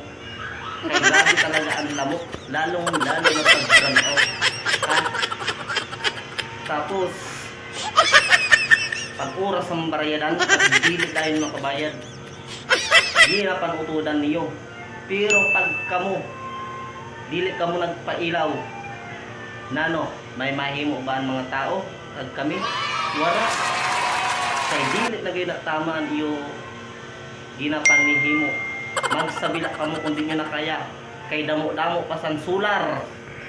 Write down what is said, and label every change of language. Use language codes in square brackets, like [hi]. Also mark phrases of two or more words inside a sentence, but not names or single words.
[tl] Kaya grabe talaga ang lamok, lalo na pag-brown out ha. [hil] Tapos pag oras ang barayadan, pag dili tayo makabayad, di na panutudan niyo. Pero pag kamo dili kamo nagpailaw, nano may mahimo ba ang mga tao kag kami wala. Kay dili na gyud tama ang iyo ginapanhimo. Magsabila kamo kung di nyo na kaya, kay damo-damo pasan sular.